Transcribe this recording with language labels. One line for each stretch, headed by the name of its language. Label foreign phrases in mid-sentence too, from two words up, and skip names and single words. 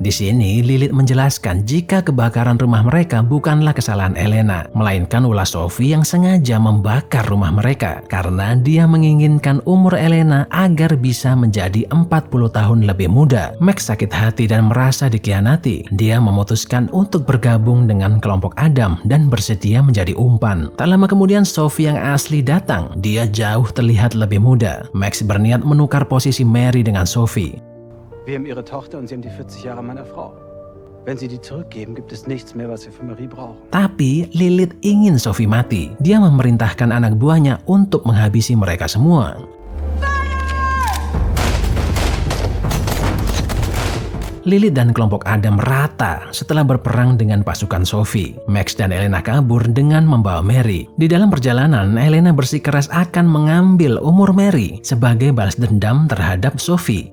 Indonesian: Di sini, Lilith menjelaskan jika kebakaran rumah mereka bukanlah kesalahan Elena, melainkan ulah Sophie yang sengaja membakar rumah mereka karena dia menginginkan umur Elena agar bisa menjadi 40 tahun lebih muda. Max sakit hati dan merasa dikhianati. Dia memutuskan untuk bergabung dengan kelompok Adam dan bersedia menjadi umpan. Tak lama kemudian, Sophie yang asli datang. Dia jauh terlihat lebih muda. Max berniat menukar posisi Mary dengan Sophie.
German: Wir haben Ihre Tochter und Sie haben die 40 Jahre meiner Frau. Wenn Sie die zurückgeben, gibt es nichts mehr, was wir für Marie brauchen.
Indonesian: Tapi Lilith ingin Sophie mati. Dia memerintahkan anak buahnya untuk menghabisi mereka semua. Lilith dan kelompok Adam rata setelah berperang dengan pasukan Sophie. Max dan Elena kabur dengan membawa Mary. Di dalam perjalanan, Elena bersikeras akan mengambil umur Mary sebagai balas dendam terhadap Sophie.